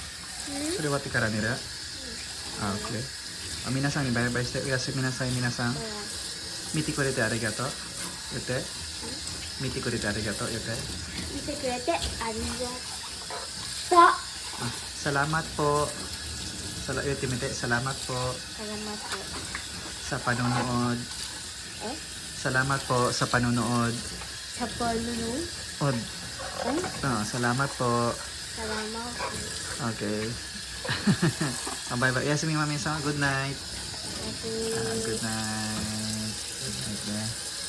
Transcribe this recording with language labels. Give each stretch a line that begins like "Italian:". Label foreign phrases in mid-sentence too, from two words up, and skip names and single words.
Japanese: それ終わってから寝る？あ、OK。皆さんにバイバイしておやすみなさい皆さん。見てくれてありがとう。言って。見てくれてありがとう。言って。見てくれてありがとう。
Filipino: あ、salamat po.
Japanese: 言ってみて。
Filipino: salamat po. Salamat po. Sa panonood. Salamat po sa panonood. Sa panonood? Salamat po. Salamat po.
English: Okay. Bye bye.
Filipino: Yes, mi mami sa
English: good night. Okay. Good night. Good night.